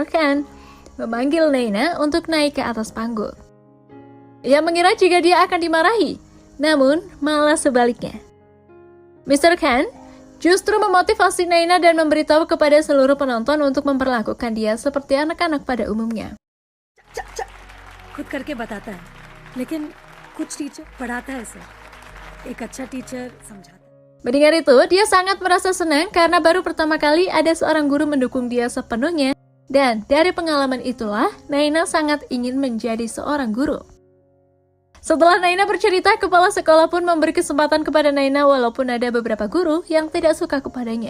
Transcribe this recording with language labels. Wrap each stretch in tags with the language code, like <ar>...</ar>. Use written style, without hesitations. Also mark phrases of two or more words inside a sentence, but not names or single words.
<id>Khan memanggil Naina untuk naik ke atas panggung. Ia mengira jika dia akan dimarahi, namun malah sebaliknya. Mr. Khan justru memotivasi Naina dan memberitahu kepada seluruh penonton untuk memperlakukan dia seperti anak-anak pada umumnya.</id> <hi>खुद करके बताता है, लेकिन कुछ टीचर पढ़ाता है सर, एक अच्छा टीचर समझाता है.</hi> <id>Mendengar itu, dia sangat merasa senang karena baru pertama kali ada seorang guru mendukung dia sepenuhnya, dan dari pengalaman itulah, Naina sangat ingin menjadi seorang guru. Setelah Naina bercerita, kepala sekolah pun memberi kesempatan kepada Naina walaupun ada beberapa guru yang tidak suka kepadanya.</id>